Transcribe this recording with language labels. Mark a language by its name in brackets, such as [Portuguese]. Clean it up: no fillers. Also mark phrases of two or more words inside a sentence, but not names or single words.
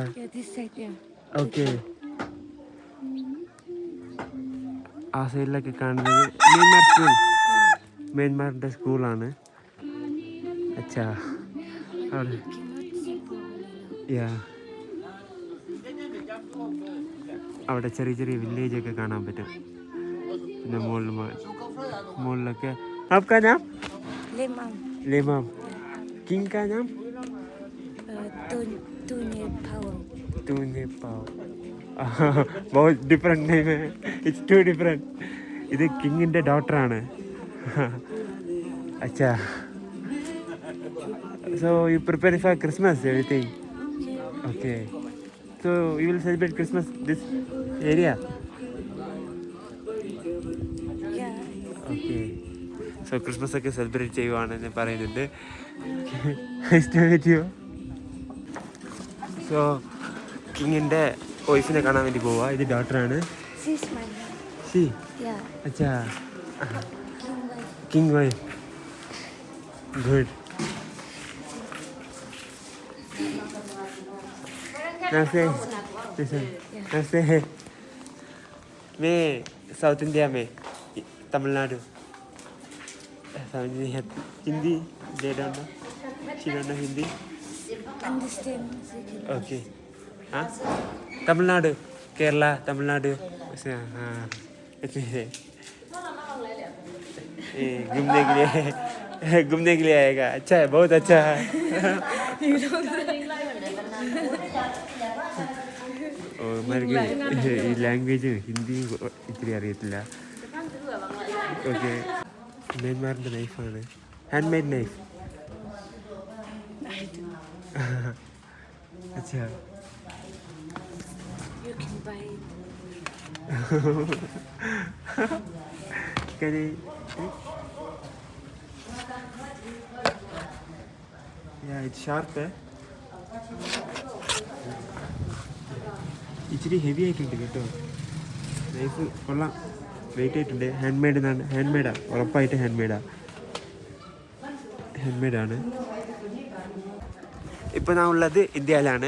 [Malayalam] ഓക്കെ, ആ സൈഡിലൊക്കെ കാണുന്നത് മ്യാൻമാർ സ്കൂൾ, മ്യാൻമാറിൻ്റെ സ്കൂളാണ്. അച്ഛാ അവിടെ അവിടെ ചെറിയ ചെറിയ വില്ലേജൊക്കെ കാണാൻ പറ്റും. പിന്നെ മുകളിലൊക്കെ [Hindi] आपका नाम? लेमाम. लेमाम. किंग का नाम? तूने पाव. तूने पाव. बहुत [English] different name [Hindi] है. [English] It's too different. [Malayalam] ഇത് കിങ്ങിൻ്റെ ഡോട്ടറാണ്. അച്ഛാ. [English] So you prepare for Christmas everything? Okay. So you will celebrate Christmas this area? Okay. [Malayalam] സോ ക്രിസ്മസ് ഒക്കെ സെലിബ്രേറ്റ് ചെയ്യുവാണെന്ന് പറയുന്നുണ്ട്. സോ കിങ്ങിൻ്റെ വൈഫിനെ കാണാൻ വേണ്ടി പോവാ. ഇത് ഡോട്ടറാണ്. അച്ഛാ [English] king wife. [Malayalam] ഗുഡ്. [Hindi] नमस्ते. नमस्ते. मैं साउथ इंडिया में तमिलनाडु. [English] हिंदी they don't know. She don't know Hindi. Understand. Okay. [Hindi] हाँ तमिलनाडु, केरला, तमिलनाडु ऐसे. हाँ ऐसे घूमने के लिए आएगा. अच्छा है, बहुत अच्छा है. [Malayalam] ഈ ലാംഗ്വേജ് ഹിന്ദിയും ഇത്തിരി അറിയത്തില്ല. ഓക്കെ. മ്യാൻമാറിൻ്റെ നൈഫാണ്, [English] hand made knife. [Malayalam] അച്ഛാ [English] You can buy it. Can I? Yeah, it's sharp. [Malayalam] ഇച്ചിരി ഹെവി ആയിട്ടുണ്ട് കേട്ടോ. നൈഫ് കൊള്ളാം, വെയിറ്റ് ആയിട്ടുണ്ട്. [English] hand madeആണ്. hand madeആണ്, [Malayalam] ഉറപ്പായിട്ട് [English] hand madeആണ്. [Malayalam] ഇപ്പോൾ ഞാൻ ഉള്ളത് ഇന്ത്യയിലാണ്.